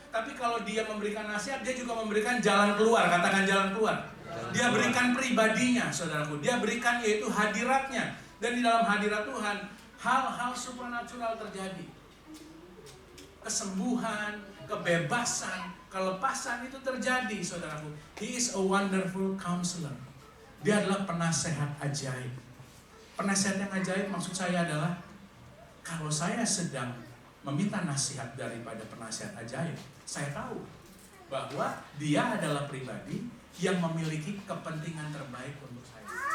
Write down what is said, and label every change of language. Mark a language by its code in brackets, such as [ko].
[id] Tapi kalau dia memberikan nasihat, dia juga memberikan jalan keluar. Katakan jalan keluar. Dia berikan pribadinya, saudaraku. Dia berikan yaitu hadiratnya. Dan di dalam hadirat Tuhan, hal-hal supernatural terjadi. Kesembuhan, kebebasan, kelepasan itu terjadi, saudaraku. [en] He is a wonderful counselor. [id] Dia adalah penasehat ajaib. Penasehat yang ajaib maksud saya adalah, kalau saya sedang meminta nasihat daripada penasehat ajaib, saya tahu bahwa dia adalah pribadi yang memiliki kepentingan terbaik untuk saya.